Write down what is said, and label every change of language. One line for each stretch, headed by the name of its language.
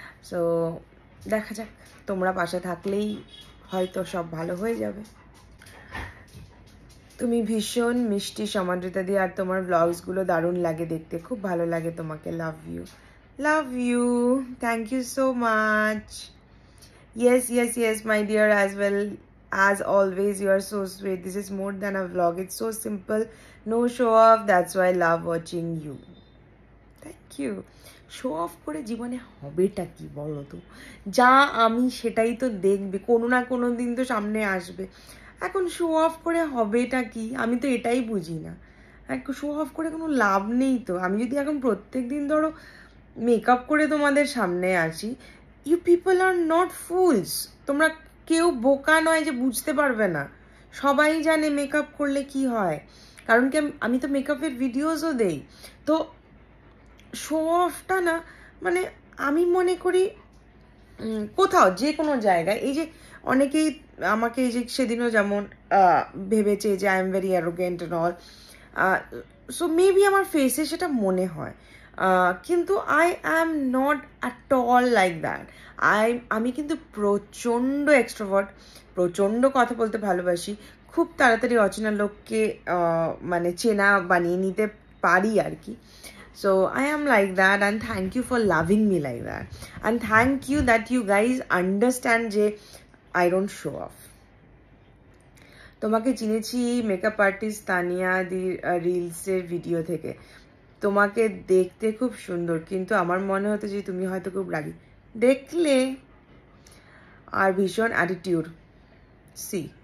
Bangla: So দেখা যাক, তোমরা পাশে থাকলেই হয়তো সব ভালো হয়ে যাবে। তুমি ভীষণ মিষ্টি সমাদৃতা দিয়ে, আর তোমার ব্লগসগুলো দারুণ লাগে দেখতে, খুব ভালো লাগে তোমাকে,
English: Love you, love you, thank you so much. Yes, yes, yes, my dear, as well as always, you are so sweet. This is more than a vlog. It's so simple, no show off. That's why I love watching you. Thank you.
Bangla: Show off করে জীবনে হবেটা কি বলো তো? যা আমি সেটাই তো দেখবে, কোনো না কোনো দিন তো সামনে আসবে। এখন শো অফ করে হবেটা কি, আমি তো এটাই বুঝি না। শো অফ করে কোনো লাভ নেই তো। আমি যদি এখন প্রত্যেক দিন ধরো মেকআপ করে তোমাদের সামনে আসি,
English: you people are not fools,
Bangla: তোমরা কেউ বোকা নয় যে বুঝতে পারবে না। সবাই জানে মেকআপ করলে কি হয়, কারণ কি আমি তো মেকআপের ভিডিওসও দেই। তো শো অফটা না, মানে আমি মনে করি কোথাও যে কোনো জায়গায়, এই যে অনেকেই আমাকে এই যে সেদিনও যেমন ভেবেছে যে
English: I am very arrogant and all, so maybe
Bangla: আমার ফেসে সেটা মনে হয়, কিন্তু
English: I am not at all like that.
Bangla: আমি কিন্তু প্রচণ্ড এক্সট্রোভার্ট, প্রচণ্ড কথা বলতে ভালোবাসি, খুব তাড়াতাড়ি অচেনা লোককে মানে চেনা বানিয়ে নিতে পারি আর কি।
English: So I am like that, and thank you for loving me like that, and thank you that you guys understand
Bangla: যে
English: I don't show off.
Bangla: তোমাকে চিনেছি মেকআপ আর্টিস্ট তানিয়া দি রিলসের ভিডিও থেকে। তোমাকে দেখতে খুব সুন্দর, কিন্তু আমার মনে হতো যে তুমি হয়তো খুব রাগী দেখলে, আর ভীষণ অ্যাটিটিউড সি।